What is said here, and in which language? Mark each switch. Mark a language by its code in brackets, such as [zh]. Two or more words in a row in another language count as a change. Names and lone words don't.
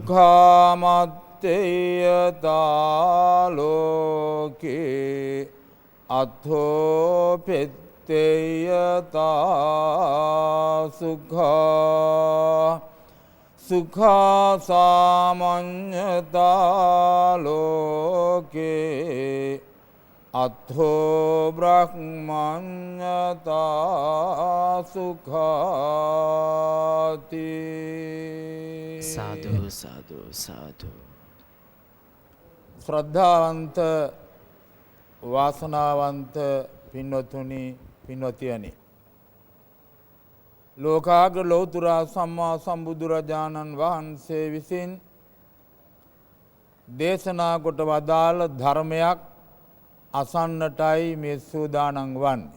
[pi] සුඛාමත්තේයතාලෝකේ අත්ථෝ පෙත්තේයතා සුඛා සුඛා සාමඤ්ඤතාලෝකේ අත්ථෝ බ්‍රහ්මඤ්ඤතා සුඛාති [si] සාදු සාදු සාදු ශ්‍රද්ධාවන්ත වාසනාවන්ත පින්වතුනි පින්වතියනි ලෝකාග්‍ර ලෞතුරා සම්මා සම්බුදුරජාණන් වහන්සේ විසින් දේශනා කොට වදාළ ධර්මයක් අසන්නටයි මේ සූදානම් වන්නේ.